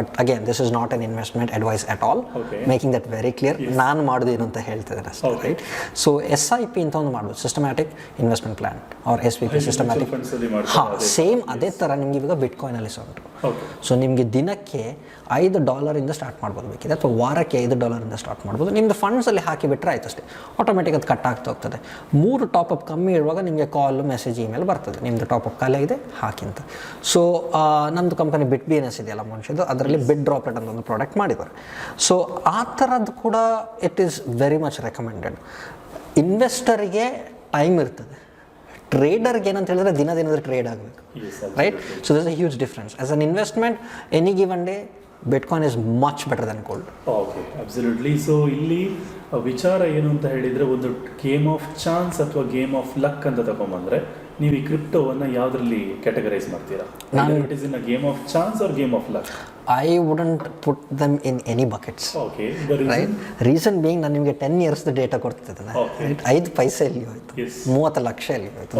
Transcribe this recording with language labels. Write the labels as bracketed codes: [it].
[en] But again, this is not an investment advice at all. Making that very clear. [kn] ನಾನು ಮಾಡೋದು ಏನು ಅಂತ ಹೇಳ್ತಿದ್ದಾರೆ ಅಷ್ಟೇ, ರೈಟ್. ಸೊ SIP ಅಂತ ಒಂದು ಮಾಡ್ಬೋದು, systematic investment plan, R SVP, systematic. ಹಾಂ, ಸೇಮ್ ಅದೇ ಥರ ನಿಮ್ಗೆ ಇವಾಗ ಬಿಟ್ಕಾಯಿನಲ್ಲಿ ಸಹ ಉಂಟು. ಸೊ ನಿಮಗೆ ದಿನಕ್ಕೆ $5 ಸ್ಟಾರ್ಟ್ ಮಾಡ್ಬೋದು ಬೇಕಿದೆ, ಅಥವಾ ವಾರಕ್ಕೆ $5 ಸ್ಟಾರ್ಟ್ ಮಾಡ್ಬೋದು. ನಿಮ್ಮದು ಫಂಡ್ಸಲ್ಲಿ ಹಾಕಿಬಿಟ್ರೆ ಆಯ್ತು ಅಷ್ಟೇ, ಆಟೋಮೆಟಿಕ್ ಅದು ಕಟ್ ಆಗ್ತಾ ಹೋಗ್ತದೆ. 3 ಟಾಪಪ್ ಕಮ್ಮಿ ಇರುವಾಗ ನಿಮಗೆ ಕಾಲ್, ಮೆಸೇಜ್, ಇಮೇಲ್ ಬರ್ತದೆ, ನಿಮ್ಮದು ಟಾಪಪ್ ಖಾಲಿ ಆಗಿದೆ ಹಾಕಿ ಅಂತ. ಸೊ ನಮ್ಮದು ಕಂಪನಿ BitBNS ಇದೆಯಲ್ಲ ಮನುಷ್ಯದು, ಅದರಲ್ಲಿ ಬಿಟ್ ಡ್ರಾಪ್ಲೆಟ್ ಅಂತ ಒಂದು ಪ್ರಾಡಕ್ಟ್ ಮಾಡಿದ್ದಾರೆ. [en] so [kn] ಆ ಥರದ್ದು ಕೂಡ [en] It is very much recommended. [kn] ಇನ್ವೆಸ್ಟರಿಗೆ time ಇರ್ತದೆ, ಟ್ರೇಡರ್ಗೆ ಏನಂತ ಹೇಳಿದ್ರೆ ದಿನದಿನದ ಟ್ರೇಡ್ ಆಗಬೇಕು, right. So [en] This a huge difference. As an investment any given day bitcoin is much better then gold. Okay, absolutely. [kn] So ಇಲ್ಲಿ ವಿಚಾರ ಏನು ಅಂತ ಹೇಳಿದರೆ, ಒಂದು ಗೇಮ್ ಆಫ್ ಚಾನ್ಸ್ ಅಥವಾ ಗೇಮ್ ಆಫ್ ಲಕ್ ಅಂತ ತಗೊಂಬಂದರೆ ನೀವು ಈ ಕ್ರಿಪ್ಟೋವನ್ನು ಯಾವುದರಲ್ಲಿ ಕ್ಯಾಟಗರೈಸ್ ಮಾಡ್ತೀರಾ? [en] It is in a game of chance or game of luck? I wouldn't put them in any buckets. Okay. Right? Reason being, [kn] ನಾನು ನಿಮಗೆ 10 years ಡೇಟಾ ಕೊಡ್ತಿದ್ದೇನೆ, ರೈಟ್. 5 ಪೈಸೆ ಎಲ್ಲಿ ಹೋಯ್ತು, 30 ಲಕ್ಷ ಎಲ್ಲಿ ಹೋಯ್ತು.